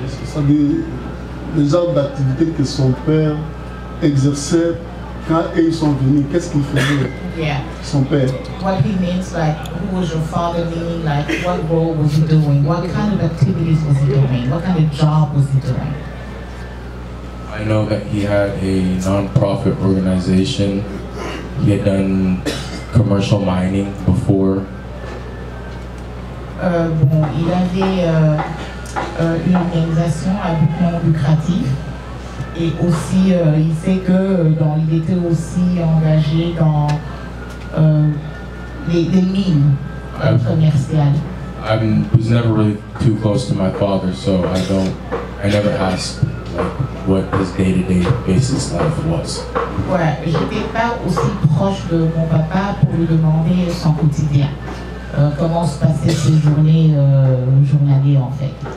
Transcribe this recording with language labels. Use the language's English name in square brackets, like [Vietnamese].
[French] C'est-à-dire les genres d'activités que son père exerçait quand ils sont venus. Qu'est-ce qu'il faisait? [English] Yeah. [French] Son père. [English] What he means, like, who was your father, meaning, like, what role was he doing? What kind of activities was he doing? What kind of job was he doing? I know that he had a non-profit organization. He had done commercial mining before. [French] Il avait une organisation à but non lucratif et aussi il sait que il était aussi engagé dans les mines commerciales. [English] I was never really too close to my father, so I never asked what his day-to-day basis life was. [French] Ouais, j'étais pas aussi proche de mon papa pour lui demander son quotidien. Comment se passaient ces journées journalières en fait.